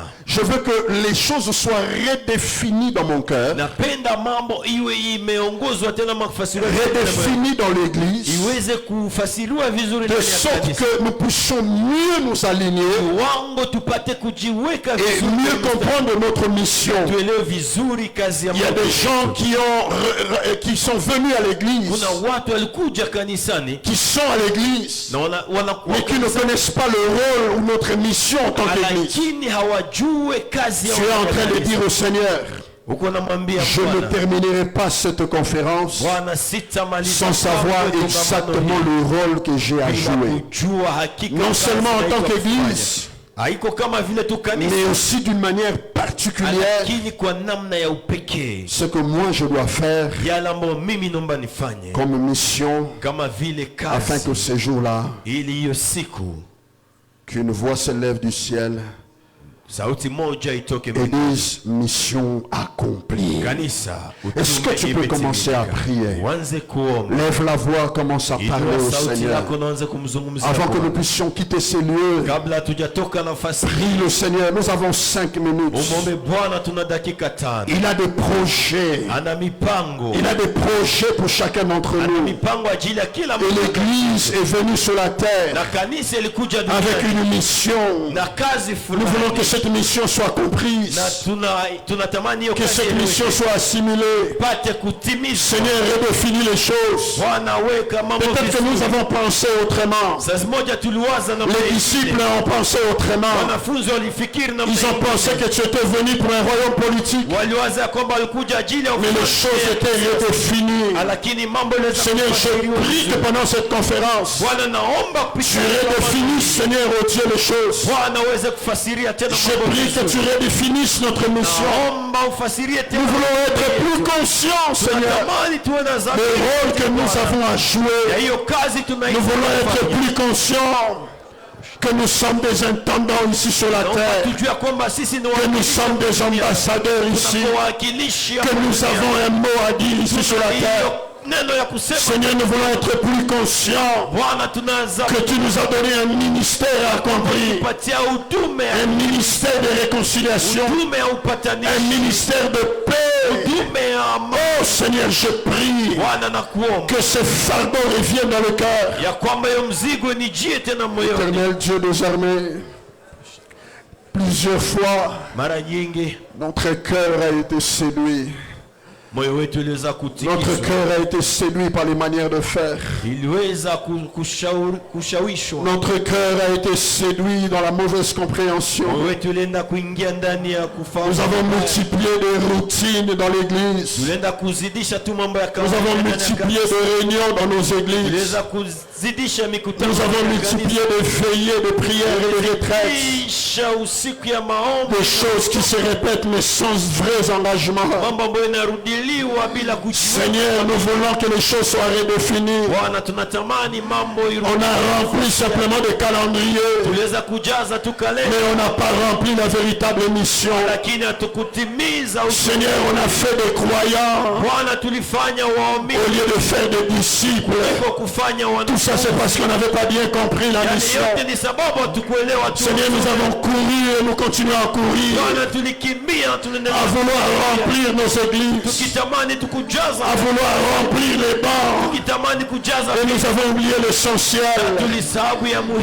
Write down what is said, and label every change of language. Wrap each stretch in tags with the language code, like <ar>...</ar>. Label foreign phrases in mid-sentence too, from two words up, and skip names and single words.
<fr>je veux que les choses soient redéfinies dans mon cœur,</fr> <sw>napenda mambo iwe imeongozwa tena makufasiriwa</sw> <fr>redéfinies dans l'église,</fr> <sw>iweze kufasiriwa vizuri</sw> <fr>de</fr> <sw>ndani ya</sw> <fr>sorte</fr> <sw>kanisa.</sw> <fr>que nous puissions mieux nous aligner</fr> <sw>Wango tupate kujiweka</sw> <fr>et</fr> <sw>vizuri</sw> <fr>mieux</fr> <sw>kwenye</sw> <fr>comprendre notre mission.</fr> <sw>tuelewe vizuri kazi ya</sw> <fr>Il y a</fr> <sw>Mungu.</sw> <fr>des gens qui sont venus à l'église,</fr> <sw>Kuna watu walikuja kanisani</sw> <fr>qui sont à l'église,</fr> <sw>na wanakuwa</sw> <fr>mais qui ne connaissent pas le rôle ou notre mission en tant qu'église.</fr> <sw>lakini hawajue kazi ya</sw> <fr>Tu es en train de dire au Seigneur,</fr> <sw>uko namwambia</sw> <fr>je ne</fr> <sw>Bwana,</sw> <fr>terminerai pas cette conférence</fr> <sw>Bwana sitamaliza</sw> <fr>sans savoir</fr> <sw>mambo ya</sw> <fr>exactement</fr> <sw>kongamano</sw> <fr>le rôle que j'ai à</fr> <sw>hili bila</sw> <fr>jouer.</fr> <sw>kujua hakika</sw> <fr>Non</fr> <sw>kazi</sw> <fr>seulement en tant</fr> <sw>inaitwa</sw> <fr>qu'église,</fr> <sw>kufanya. Haiko kama vile tu kanisa,</sw> <fr>mais aussi d'une manière particulière,</fr> <sw>lakini kwa namna ya upekee</sw> <fr>ce que moi je dois faire</fr> <sw>yale ambayo mimi naomba nifanye</sw> <fr>comme mission,</fr> <sw>kama vile</sw> <fr>afin</fr> <sw>kazi,</sw> <fr>que ce jour-là,</fr> <sw>ili hiyo siku</sw> <fr>qu'une voix se lève du ciel</fr> <sw>sauti moja itoke</sw> <fr>et</fr> <sw>mbinguni.</sw> <fr>disent mission accomplie.</fr> <sw>Kanisa,</sw> <fr>Est-ce que tu peux commencer à prier?</fr> <sw>Uanze kuomba.</sw> <fr>Lève la voix, commence à parler</fr> <sw>Inua</sw> <fr>au</fr> <sw>sauti</sw> <fr>Seigneur.</fr> <sw>lako na uanze kumzungumzia</sw> <fr>Avant que nous</fr> <sw>Bwana.</sw> <fr>puissions quitter ces lieux,</fr> <sw>Kabla hatujatoka nafasi</sw> <fr>prie</fr> <sw>hii,</sw> <fr>le Seigneur. Nous avons 5 minutes.</fr> <sw>umwombe Bwana, tuna dakika 5.</sw> <fr>Il a des projets.</fr> <sw>Ana mipango.</sw> <fr>Il a des projets pour chacun d'entre</fr> <sw>Ana</sw> <fr>nous.</fr> <sw>mipango ajili ya kila</sw> <fr>Et</fr> <sw>mtu.</sw> <fr>l'Église est venue sur la terre</fr> <sw>Na kanisa ilikuja</sw> <fr>avec</fr> <sw>duniani</sw> <fr>une mission.</fr> <sw>na kazi</sw> <fr>Nous voulons que</fr> <sw>fulani.</sw> <fr>cette mission soit comprise,</fr> <sw>Na tunatamani hiyo</sw> <fr>que</fr> <sw>kazi</sw> <fr>cette mission soit assimilée.</fr> <sw>ipate kutimizwa.</sw> <fr>Seigneur, redéfinis les choses.</fr> <sw>Bwana, weka mambo</sw> <fr>Peut-être que nous</fr> <sw>vizuri.</sw> <fr>avons pensé autrement.</fr> <sw>Saa moja tuliwaza na</sw> <fr>Les disciples ont pensé autrement.</fr> <sw>wanafunzi walifikiri na</sw> <fr>Ils ont pensé que tu étais venu pour un royaume politique.</fr> <sw>waliwaza kwamba walikuja ajili ya</sw> <fr>Mais les choses étaient redéfinies.</fr> <sw>lakini mambo yaliweza</sw> <fr>Seigneur, je prie que pendant cette conférence,</fr> <sw>Bwana, naomba</sw> <fr>tu</fr> <sw>kupitia</sw> <fr>redéfinisses, Seigneur, oh Dieu, les choses.</fr> <sw>Bwana uweze kufasiria tena</sw> <fr>Je</fr> <sw>mambo</sw> <fr>prie que tu</fr> <sw>vizuri.</sw> <fr>redéfinisses notre mission.</fr> <sw>Naomba ufasirie tena</sw> <fr>Nous voulons</fr> <sw>mambo</sw> <fr>être plus</fr> <sw>yetu.</sw> <fr>conscients, Seigneur,</fr> <sw>Tunatamani tuwe na</sw> <fr>des</fr> <sw>dhamiri</sw> <fr>rôles que nous</fr> <sw>Bwana.</sw> <fr>avons à</fr> <sw>Ya</sw> <fr>jouer.</fr> <sw>hiyo kazi</sw> <fr>Nous voulons être</fr> <sw>tunaifanya.</sw> <fr>plus conscients que nous sommes des intendants ici sur la</fr> <sw>Naomba</sw> <fr>terre,</fr> <sw>tujue kwamba sisi ni</sw> <fr>que nous sommes des ambassadeurs ici,</fr> <sw>wawakilishi</sw> <fr>que nous avons un mot à dire ici sur la terre.</fr> <sw>neno ya kusema.</sw> <fr>Seigneur, nous voulons être plus conscients</fr> <sw>Bwana, tunaanza</sw> <fr>que tu nous as donné un ministère accompli,</fr> <sw>kupatia utume</sw> <fr>un ministère de réconciliation,</fr> <sw>utume ya</sw> <fr>un</fr> <sw>upatanisho,</sw> <fr>ministère de paix.</fr> <sw>utume ya amani.</sw> <fr>Oh Seigneur, je prie</fr> <sw>Bwana, nakuomba</sw> <fr>que ce fardeau revienne dans le cœur.</fr> <sw>ya kwamba hiyo mzigo nijie tena moyoni.</sw> <fr>Éternel Dieu des armées, plusieurs fois,</fr> <sw>Mara nyingi</sw> <fr>notre cœur a été séduit.</fr> <sw>moyo wetu iliweza</sw> <fr>Notre</fr> <sw>kutikiswa,</sw> <fr>cœur a été séduit par les manières de faire.</fr> <sw>iliweza kushawishwa.</sw> <fr>Notre cœur a été séduit dans la mauvaise compréhension.</fr> <sw>Moyo wetu ulienda kuingia ndani ya</sw> <fr>Nous</fr> <sw>kufahamu.</sw> <fr>avons multiplié des routines dans l'église.</fr> <sw>Tulienda kuzidisha tu mambo ya</sw> <fr>Nous</fr> <sw>kawaida</sw> <fr>avons</fr> <sw>ndani ya</sw> <fr>multiplié</fr> <sw>kanisa.</sw> <fr>des réunions dans nos églises.</fr> <sw>Tuliweza kuzidisha mikutano</sw> <fr>Nous avons</fr> <sw>ya</sw> <fr>multiplié</fr> <sw>kanisa.</sw> <fr>des veillées, de prières et de retraites.</fr> <sw>Tuliweza usiku ya maombi.</sw> <fr>Des choses qui se répètent mais sans vrais engagements.</fr> <sw>Mambo ambayo inarudiliwa bila kujua.</sw> <fr>Seigneur, nous voulons que les choses soient redéfinies.</fr> <sw>Bwana, tunatamani mambo</sw> <fr>On</fr> <sw>irudi.</sw> <fr>a rempli simplement des calendriers,</fr> <sw>Tuliweza kujaza tu</sw> <fr>mais</fr> <sw>kalenda,</sw> <fr>on n'a pas rempli la véritable mission.</fr> <sw>lakini hatukutimiza utume.</sw> <fr>Seigneur, on a fait des croyants</fr> <sw>Bwana, tulifanya waamini</sw> <fr>au lieu de faire des disciples.</fr> <sw>kuliko kufanya</sw> <fr>Tout ça, c'est parce qu'on n'avait pas bien compris la</fr> <sw>Yale</sw> <fr>mission.</fr> <sw>yote ni sababu hatukuelewa tu.</sw> <fr>Seigneur, nous avons couru et nous continuons à courir,</fr> <sw>Bwana, tulikimbia, tunaendelea</sw> <fr>à vouloir remplir nos églises,</fr> <sw>tukitamani tukujaza,</sw> <fr>à vouloir remplir les bancs.</fr> <sw>tukitamani kujaza,</sw> <fr>Et nous avons oublié l'essentiel.</fr> <sw>tulisahabu ya</sw> <fr>Nous</fr>